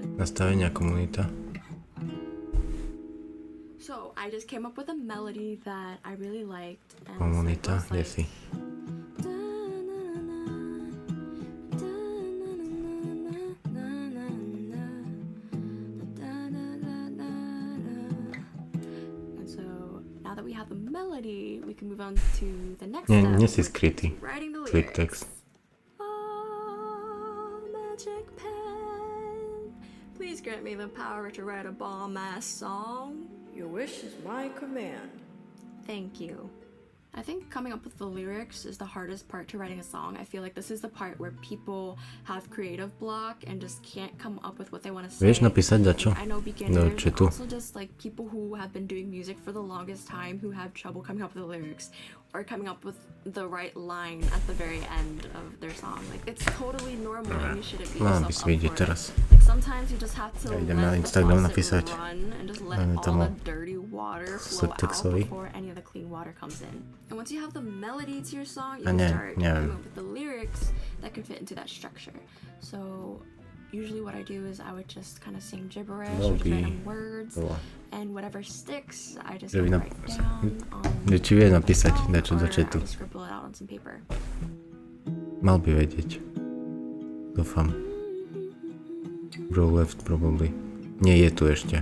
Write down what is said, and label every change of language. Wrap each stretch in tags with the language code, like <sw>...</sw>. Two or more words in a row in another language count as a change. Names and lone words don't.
<sk>Nastavenia komunita.</sk> <en>So I just came up with a melody that I really liked. And</en> <sk>Komunita,</sk> <en>so</en> <sk>kde si?</sk> <en>We can move on to the next step.</en> <sk>Nie si skrytý.</sk> <en>Writing the Tweet lyrics. text. Oh, magic pen, please grant me the power to write a bomb-ass song. Your wish is my command. Thank you. I think coming up with the lyrics is the hardest part to writing a song. I feel like this is the part where people have creative block and just can't come up with what they want to say.</en> <sk>Vieš napísať dačo?</sk> <en>I know beginners, and also just like people who have been doing music for the longest time who have trouble coming up with the lyrics or coming up with the right line at the very end of their song. Like it's totally normal and you shouldn't beat yourself up for it. Like sometimes you just have to let the faucet run and just let all the dirty water flow out before any of the clean water comes in. And once you have the melody to your song, you can start coming up with the lyrics that can fit into that structure. So usually what I do is I would just kind of sing gibberish or just random words, and whatever sticks, I just write down or scribble it out on some paper.</en> <sk>Mal by vedieť. Dúfam.</sk> <en>Bro left probably.</en> <sk>Nie je tu ešte.</sk>